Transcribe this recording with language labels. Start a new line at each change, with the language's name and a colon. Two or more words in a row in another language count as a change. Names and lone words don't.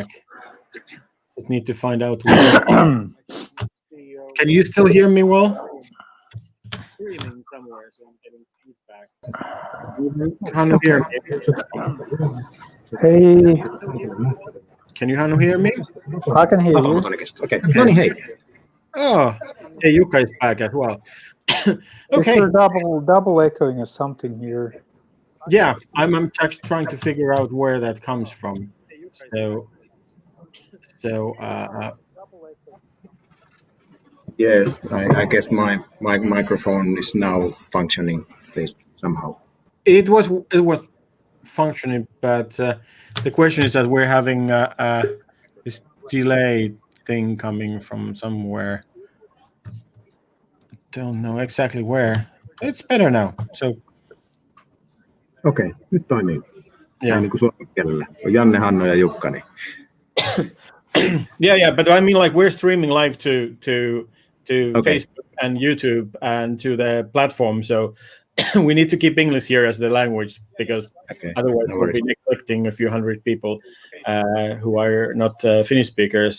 English: Just need to find out where. Can you still hear me well? Streaming somewhere, so I'm getting feedback. Hannu, hear me? Hey, Can you Hannu hear me? I can hear you.
Finnish: Okay. No niin, hei.
English: Oh, hey, Jukka is back as well. Okay. Is there double echoing or something here? Yeah, I'm just trying to figure out where that comes from. So Yes, I guess my microphone is now functioning at least somehow. it was functioning, but the question is that we're having this delay thing coming from somewhere. Don't know exactly where. It's better now. So
Finnish: Okei, nyt toimii.
English: yeah.
Finnish: Niin kuin suomen kielellä. On Janne, Hanno ja Jukka. Niin.
English: Yeah, but I mean, like, we're streaming live to Okay. Facebook and YouTube and to the platform, so we need to keep English here as the language, because otherwise no we'll be neglecting a few hundred people who are not Finnish speakers.